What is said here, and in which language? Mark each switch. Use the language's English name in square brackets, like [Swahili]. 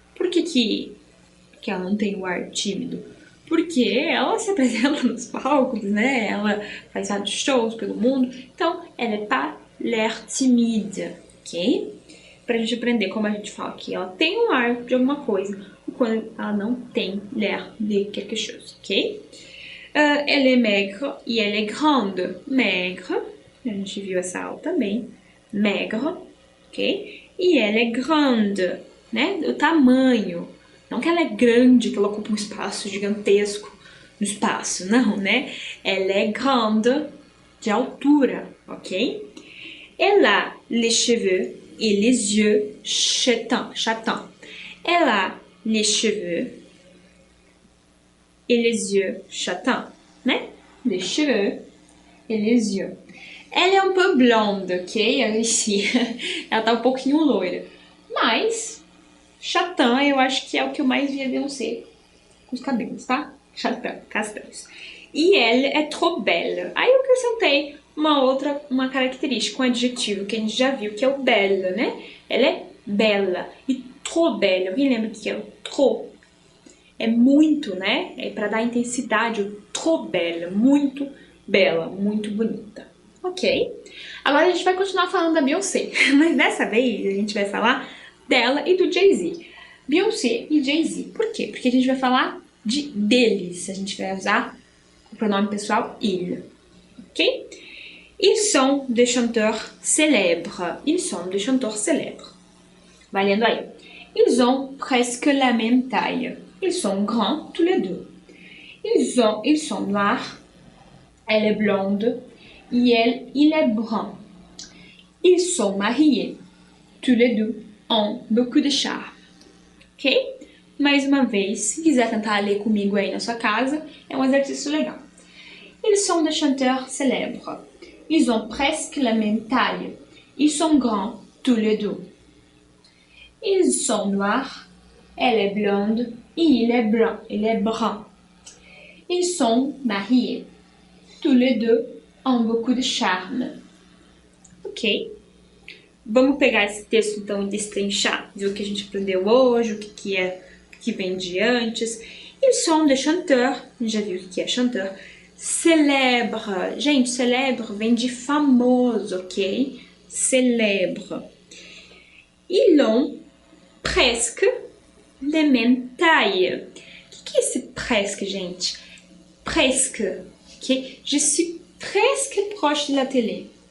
[Portuguese] Por que ela não tem o ar tímido? Porque ela se apresenta nos palcos, né? Ela faz vários shows pelo mundo. Então, ela é [French] pas l'air timide, [Portuguese] ok? Pra gente aprender como a gente fala que ela tem um ar de alguma coisa ou quando ela não tem [French] l'air de quelque chose, [Portuguese] ok? [French] Elle est maigre e elle est grande. [Portuguese] Maigre, a gente viu essa aula também. Maigre, ok? E [French] elle est grande, [Portuguese] né? O tamanho. Não que ela é grande, que ela ocupa um espaço gigantesco no espaço, não, né? Ela é grande de altura, ok? [French] Elle a les cheveux et les yeux châtains. Elle a les cheveux et les yeux châtains, né? Les cheveux et les yeux. [Portuguese] Ela é um [French] peu blonde, ok? [Portuguese] Ela tá um pouquinho loira. Mas, châtain eu acho que é o que eu mais via Beyoncé com os cabelos, tá? [French] Châtain, castanhos. E elle est trop belle. [Portuguese] Aí eu acrescentei uma característica, um adjetivo que a gente já viu, que é o belle, né? Ela é bela. E [French] trop belle, [Portuguese] alguém lembra o que é o trop? É muito, né? É para dar intensidade, o [French] trop belle, [Portuguese] muito bela, muito bonita. Ok? Agora a gente vai continuar falando da Beyoncé, mas dessa vez a gente vai falar dela e do Jay-Z. Beyoncé e Jay-Z. Por quê? Porque a gente vai falar deles. A gente vai usar o pronome pessoal il. Ok? [French] Ils sont des chanteurs célèbres. Ils sont des chanteurs célèbres. [Portuguese] Vai lendo aí. [French] Ils ont presque la même taille. Ils sont grands tous les deux. Ils sont noirs. Elle est blonde. Et il est brun. Ils sont mariés. Tous les deux ont beaucoup de charme. Ok? [Portuguese] Mais uma vez, se quiser tentar ler comigo aí na sua casa, é um exercício legal. [French] Ils sont des chanteurs célèbres. Ils ont presque la même taille. Ils sont grands tous les deux. Ils sont noirs. Elle est blonde et il est brun. Ils sont mariés. Tous les deux ont beaucoup de charme. Ok? [Portuguese] Vamos pegar esse texto então e destrinchar, ver o que a gente aprendeu hoje, o que vem de antes. [French] Ils sont des chanteurs, [Portuguese] já viu o que é chanteur, célèbre. Gente, célèbre vem de famoso, ok? Célèbre. [French] Ils ont presque la même taille. [Portuguese] O que é esse presque, gente? [French] Presque, ok? Je suis presque proche de la télé.